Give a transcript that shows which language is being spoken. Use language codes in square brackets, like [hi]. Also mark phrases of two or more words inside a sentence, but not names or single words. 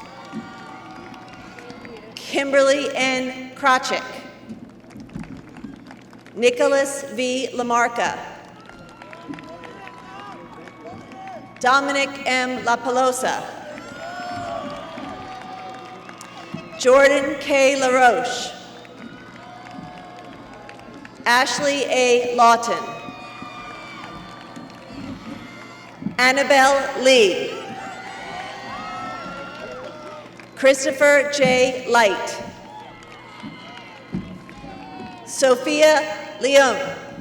[en] Kimberly N. Krachik. Nicholas V. Lamarca. Dominic M. La Pelosa. Jordan K. LaRoche. Ashley A. Lawton. Annabelle Lee. Christopher J. Light. Sophia Leone.